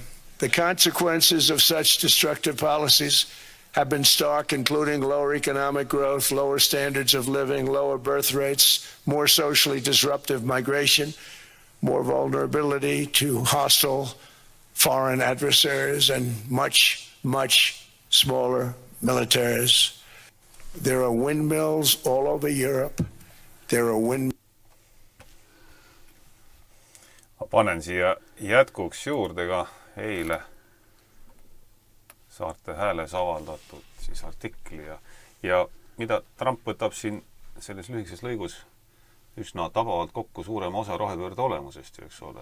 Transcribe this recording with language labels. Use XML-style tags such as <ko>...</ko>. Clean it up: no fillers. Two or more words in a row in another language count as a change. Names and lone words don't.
<en>The consequences of such destructive policies have been stark, including lower economic growth, lower standards of living, lower birth rates, more socially disruptive migration, more vulnerability to hostile foreign adversaries, and much, much smaller militaries. There are windmills all over Europe. There are windmills.</en> <et>Ma panen siia jätkuks juurde ka eile Saarte Hääles avaldatud siis artikli ja mida Trump võtab siin selles lühikeses lõigus üsna tabavalt kokku suurema osa rohepöörde olemusest, eks ole.</et>